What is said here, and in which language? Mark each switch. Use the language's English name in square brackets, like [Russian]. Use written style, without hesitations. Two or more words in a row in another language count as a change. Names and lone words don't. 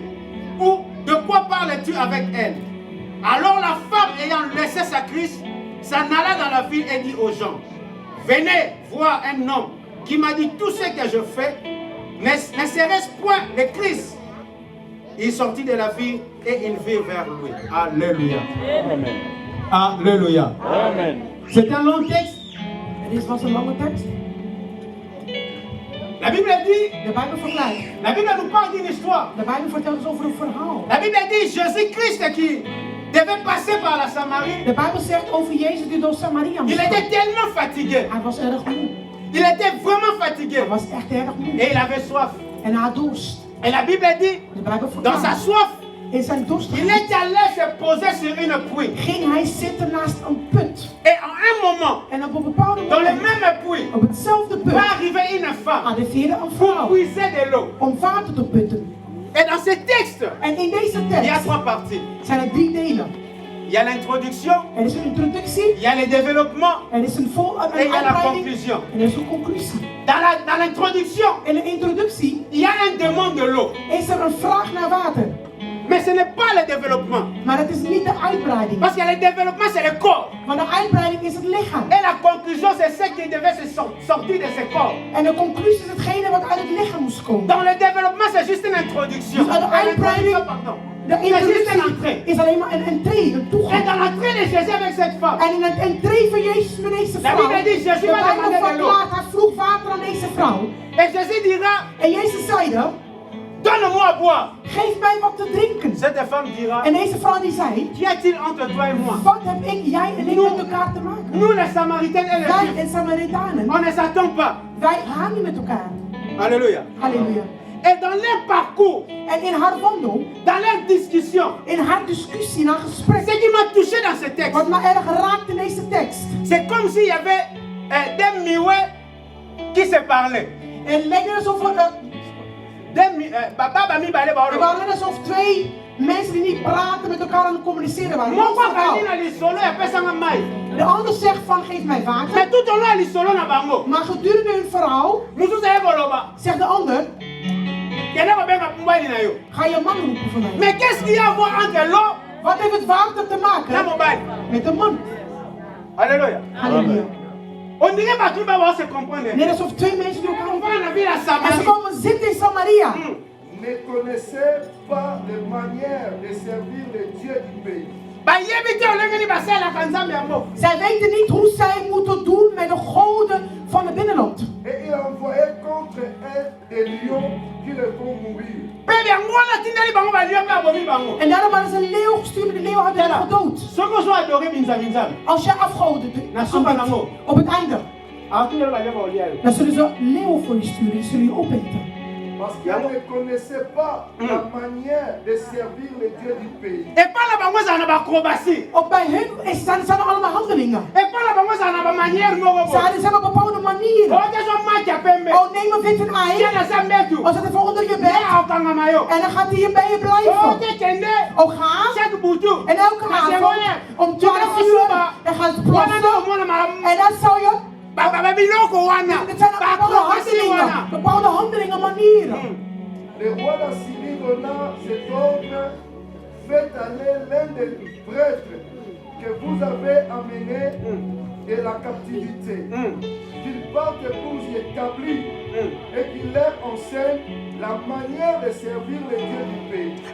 [French] Ou de quoi parles-tu avec elle? Alors la femme, ayant laissé sa cruche, s'en alla dans la ville et dit aux gens, venez voir un homme qui m'a dit tout ce que je fais, ne serait-ce point le Christ? Il sortit de la ville et il vint vers lui. Alléluia. Amen. Alléluia. Amen. C'est un long texte. [Dutch] Dit was een lange tekst. [French] La Bible dit, [Dutch] De Bijbel vergelijkt. [French] la Bible nous parle d'une histoire. [Dutch] De Bijbel vertelt ons over een verhaal. [French] La Bible dit Jésus-Christ qui devait passer par la Samarie. [Dutch] De Bijbel zegt over Jezus die door Samaria moest [French] Il [Dutch] gaan. [French] était tellement fatigué. [Dutch] Hij was erg moe. [French] Il était vraiment fatigué. [Dutch] Hij was echt erg moe. [French] Et il avait soif. [Dutch] En hij had dorst. [French] Et la Bible dit, [Dutch] De Bijbel [French] dans sa [Dutch] verklaart. [French] soif, [Dutch] In zijn dorst [French] il est allé se poser sur une puits. [Dutch] ging hij zitten naast een put. [French] Et en un moment, [Dutch] En op een bepaalde [French] dans le [Dutch] moment, [French] même puits, [Dutch] op hetzelfde [French] va [Dutch] put, [French] arriver une femme [Dutch] arriveerde een [French] pour [Dutch] vrouw [French] puiser de l'eau. [Dutch] om water te putten. [French] Et dans ce texte, [Dutch] En in deze [French] il y a [Dutch] tekst [French] 3 parties. [Dutch] zijn er 3 delen. [French] Il y a l'introduction, [Dutch] Er is een introductie, [French] il y a le développement [Dutch] er is een [French] et il y a la [Dutch] uitbreiding [French] conclusion. [Dutch] en er is een conclusie. [French] Dans l'introduction, [Dutch] In de introductie [French] il y a un demande de l'eau. [Dutch] is er een vraag naar water. [French] Mais ce n'est pas le développement. [Dutch] Maar het is niet de uitbreiding. [French] Parce que le développement, c'est le corps. [Dutch] Want de uitbreiding is het lichaam. [French] Et la conclusion, c'est ce qui devait se sortir de ce corps. [Dutch] En de conclusie is hetgene wat uit het lichaam moest komen. [French] Dans le développement, c'est juste une introduction. [Dutch] Dus uit de uitbreiding, [French] Pardon. [Dutch] de [French] C'est juste une [Dutch] introductie [French] entrée. [Dutch] is alleen maar een entree, een [French] Et [Dutch] toegang. [French] dans l'entrée de Jésus avec cette femme, [Dutch] En in het entree van Jezus met deze [French] La [Dutch] vrouw, [French] Bible dit, Jésus [Dutch] de [French] va [Dutch] Bijbel [French] demander de l'eau. [Dutch] verklaart, hij vroeg water aan deze vrouw. [French] et Jésus dira, [Dutch] En Jezus zeide, [French] donne-moi à boire. [Dutch] geef mij wat te drinken. [French] Cette femme dira, [Dutch] En deze vrouw die zei, [French] qu'y a-t-il entre toi et moi? [Dutch] wat heb jij en ik met elkaar te maken? [French] Nous, les Samaritains et les [Dutch] Wij [French] Juifs, [Dutch] en Samaritanen, [French] on ne s'attend pas. [Dutch] wij gaan niet met elkaar. [French] Alléluia. [Dutch] Halleluja. [French] Et dans leur parcours, [Dutch] En in haar wandel, [French] dans leur discussion, [Dutch] in haar discussie, in haar gesprek, [French] ce qui m'a touché dans ce texte, [Dutch] wat me erg raakt in deze tekst. [French] c'est comme s'il y avait des miouets qui se parlaient. [Dutch] En het lijkt net alsof er waren net alsof 2 mensen die niet praten met elkaar aan het communiceren waren. [Lingala] Moko akandi na lisolo apesanga mai. [Dutch] De ander zegt van geef mij water. [French] Mais tout au long [Lingala] ya lisolo na bango. [Dutch] Maar gedurende hun verhaal [Lingala] Mosusu aye koloba. [Dutch] zegt de ander, [Lingala] Kende kobenga mobali na yo. [Dutch] ga je man roepen voor mij. [French] Mais qu'est-ce qu'il y a à voir entre l'eau [Dutch] Wat heeft het water te [French] na [Dutch] maken [French] mobali? [Dutch] met de man? [French] Alléluia. [Dutch] Halleluja. [French] On dirait [Lingala] bato ba [French] se comprendre. [Dutch] Net alsof 2 mensen die elkaar [French] On [Dutch] ontmoeten. [French] va na ville à [Dutch] En ze [French] Samarie. [Dutch] komen zitten in Samaria. [French] ne connaissaient pas les manières de servir les dieux du pays. [Dutch] Zij weten niet hoe zij moeten doen met de goden van het binnenland. [French] Et il envoyait contre elles des lions qui les font mourir. [Dutch] En daarom hadden ze een leeuw gestuurd, de leeuw had hen gedood. Als jij afgoden op het einde, dan zullen ze leeuwen voor je sturen, die zullen je opeten. Parce qu'ils ne connaissaient pas la manière de servir les dieux du pays. Ook bij hun zijn er allemaal handelingen. Ze hebben bepaalde manieren. Oh, neem een witte ei. Oh, zet even onder je bed. En dan gaat hij hier bij je blijven. Oh, ga. En elke avond om 12 uur. Dan gaat het plassen. En dan zou je... Het zijn bepaalde handelingen, manieren. [French] Le roi d'Assyrie donna cet ordre: faites aller l'un des prêtres que vous avez amenés de la captivité, qu'il parte pour y établir et qu'il leur enseigne la manière de servir les dieux du pays.